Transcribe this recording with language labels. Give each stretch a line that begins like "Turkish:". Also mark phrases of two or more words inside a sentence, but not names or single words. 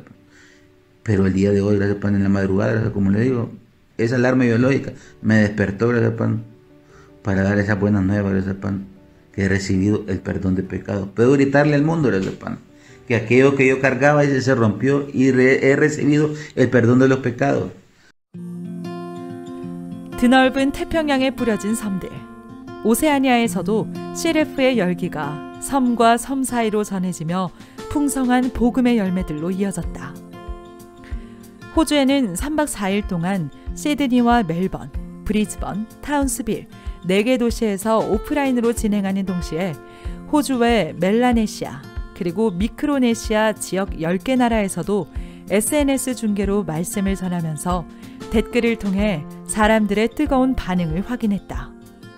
Spanish: Pero el día de hoy, en la madrugada, como le digo, esa alarma biológica me despertó, para dar esas buenas nuevas, que he recibido el perdón de pecados. Puedo gritarle al mundo, que aquello que yo cargaba se rompió y he recibido el perdón de los pecados.
Korean: 드넓은 태평양에 뿌려진 섬들. 오세아니아에서도 CLF의 열기가 섬과 섬 사이로 전해지며 풍성한 복음의 열매들로 이어졌다. 호주에는 3박 4일 동안 시드니와 멜번, 브리즈번, 타운스빌 4개 도시에서 오프라인으로 진행하는 동시에 호주 외 멜라네시아 그리고 미크로네시아 지역 10개 나라에서도 SNS 중계로 말씀을 전하면서 댓글을 통해 사람들의 뜨거운 반응을 확인했다.